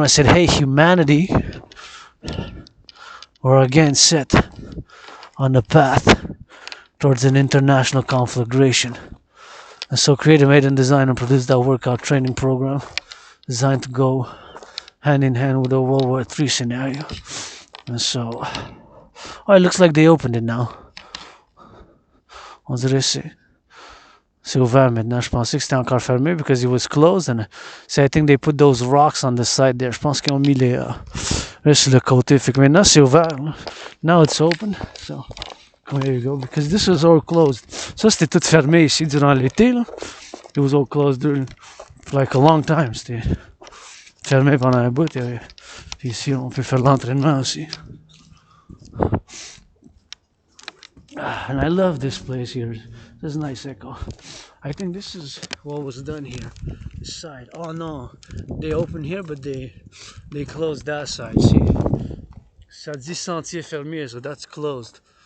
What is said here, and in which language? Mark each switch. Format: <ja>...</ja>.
<en>I said, hey, humanity, we're again set on the path towards an international conflagration. And so created, made, and designed and produced that workout training program designed to go hand in hand with the World War III scenario. And so, oh, it looks like they opened it now.</en> <fr>On dirait c'est ouvert maintenant. Je pensais que c'était encore fermé</fr> <en>because it was closed, and so I think they put those rocks on the side there.</en> <fr>Je pense qu'ils ont mis les sur le côté. Fait que maintenant c'est ouvert.</fr> <en>Now it's open. So there you go, because this was all closed.</en> <fr>Ça c'était tout fermé ici durant l'été là.</fr> <en>It was all closed for like a long time.</en> <fr>C'était fermé pendant un bout. Puis ici on peut faire l'entraînement aussi.</fr> <en>And I love this place here. There's a nice echo. I think this is what was done here. This side. Oh no, they opened here, but they closed that side. See,</en> <fr>ça dit sentier fermé,</fr> <en>so that's closed.</en>